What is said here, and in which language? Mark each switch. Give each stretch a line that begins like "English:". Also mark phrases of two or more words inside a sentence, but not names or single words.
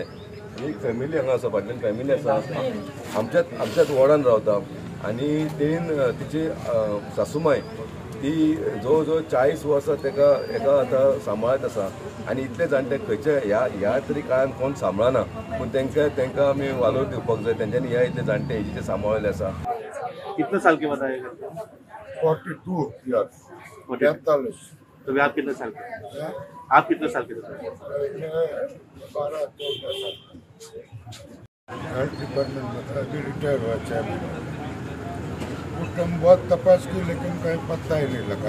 Konkani: एक फॅमिली हांगा आसा, फाटल्यान फॅमिली आसा, आमच्याच वॉर्डान रावता, आनी तेणीन तिची सासूमाय ती जवळ जवळ 40 वर्सां ताका आतां सांबाळत आसा, आनी इतले जाणटे खंयचे ह्या तरी काळान कोण सांबाळना, पूण तांकां आमी वालोर दिवपाक जाय। तेंच्यांनी ह्या इतले जाणटे एजीचे सांबाळले आसा।
Hindi: कितने साल के बाद आएगा? 42 years। 43। तो आप कितने साल के? आप कितने साल के थे? 12-14 साल।
English: health department
Hindi: में था, अभी रिटायर हुआ चेयरमैन। कुटुंब बहुत तपास की, लेकिन कहीं पता ही नहीं लगा।